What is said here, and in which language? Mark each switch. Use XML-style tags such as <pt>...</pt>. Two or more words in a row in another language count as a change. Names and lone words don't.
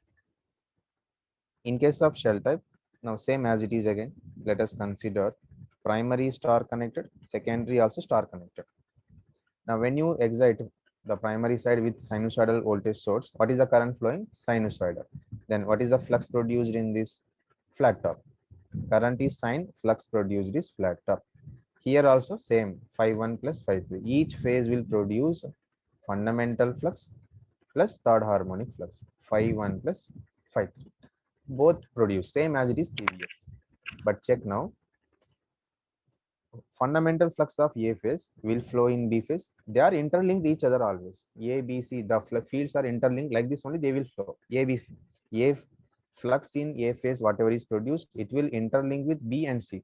<en>In case of shell type, now same as it is again, let us consider primary star connected, secondary also star connected. Now when you excite the primary side with sinusoidal voltage source, what is the current flowing? Sinusoidal. Then what is the flux produced in this? Flat top. Current is sine, flux produced is flat top. Here also same, phi 1 plus phi 3. Each phase will produce fundamental flux plus third harmonic flux, phi 1 plus phi 3. Both produce same as it is previous. But check now, fundamental flux of A phase will flow in B phase. They are interlinked each other always. A, B, C, the fields are interlinked like this only, they will flow. A, B, C. A flux in A phase, whatever is produced, it will interlink with B and C.</en>